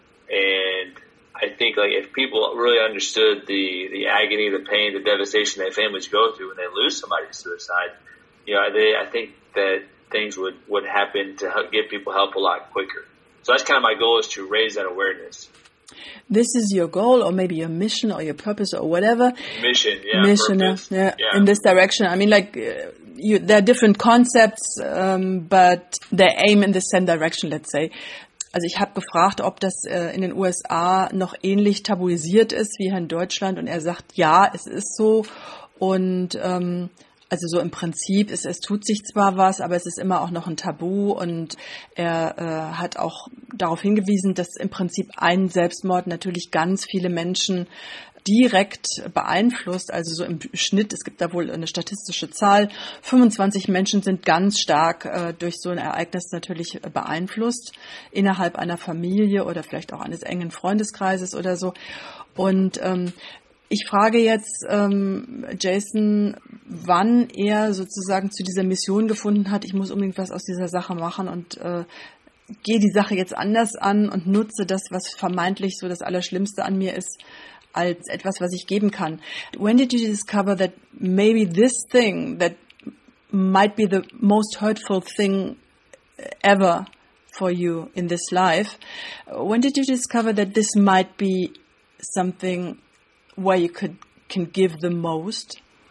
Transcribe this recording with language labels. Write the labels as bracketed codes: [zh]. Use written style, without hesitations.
[en] And I think, like, if people really understood the agony, the pain, the devastation that families go through when they lose somebody to suicide, you know, I think that things would happen to help give people help a lot quicker. So that's kind of my goal, is to raise that awareness. This is your goal, or maybe your mission, or your purpose, or whatever. Mission, yeah, in this direction. I mean, like, there are different concepts, but they aim in the same direction, let's say. [de] Also ich habe gefragt, ob das in den USA noch ähnlich tabuisiert ist wie hier in Deutschland, und er sagt, ja, es ist so. Und also so im Prinzip, es tut sich zwar was, aber es ist immer auch noch ein Tabu, und er hat auch darauf hingewiesen, dass im Prinzip ein Selbstmord natürlich ganz viele Menschen direkt beeinflusst, also so im Schnitt, es gibt da wohl eine statistische Zahl, 25 Menschen sind ganz stark durch so ein Ereignis natürlich beeinflusst, innerhalb einer Familie oder vielleicht auch eines engen Freundeskreises oder so. Und ich frage jetzt Jason, wann er sozusagen zu dieser Mission gefunden hat, ich muss unbedingt was aus dieser Sache machen und gehe die Sache jetzt anders an und nutze das, was vermeintlich so das Allerschlimmste an mir ist, als etwas, was ich geben kann. [en] When did you discover that maybe this thing that might be the most hurtful thing ever for you in this life, when did you discover that this might be something where you can give the most?